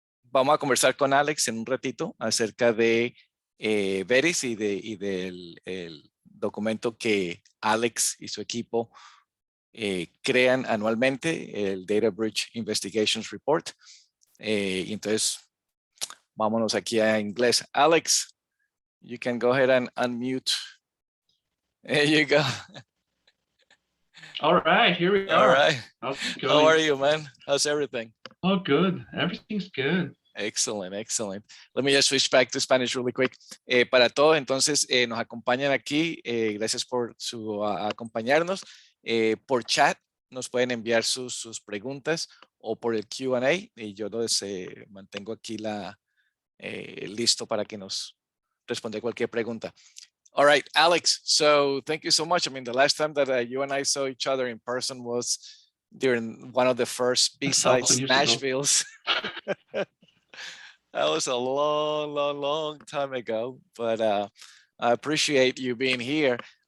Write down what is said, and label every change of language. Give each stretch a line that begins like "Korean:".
Spanish: Vamos a conversar con Alex en un ratito acerca de VERIS y del el documento que Alex y su equipo crean anualmente, el Data Breach Investigations Report. Y entonces, vámonos aquí a inglés.
English: Alex, you can go ahead and unmute. There you go. All right, here we All are. right. How are you, man? How's everything? Oh, good. Everything's good. Excellent, excellent. Let me just switch back to Spanish really quick.
Spanish: Para todos, entonces, nos acompañan aquí. Gracias por acompañarnos. Por chat nos pueden enviar sus preguntas o por el Q&A y yo los mantengo aquí listo para que nos responda cualquier pregunta.
English: All right, Alex, so thank you so much. I mean, the last time that you and I saw each other in person was during one of the first B-sides Nashville's. That was a long, long, long time ago, but I appreciate you being here.